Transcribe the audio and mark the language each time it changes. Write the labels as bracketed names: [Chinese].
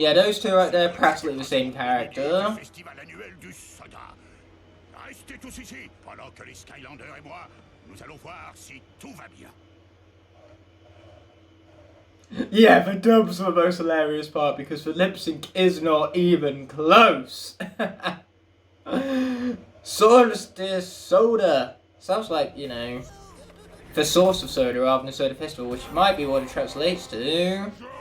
[English] Yeah, those two right there, practically the same character. [French] Festival annuel du soda. Restez tous ici pendant que les Skylanders et moi, nous allons voir si tout va bien. [English] Yeah, the dubs are the most hilarious part because the lip sync is not even close. Solstice Soda. Sounds like, you know, the source of soda rather than Soda Festival, which might be what it translates to.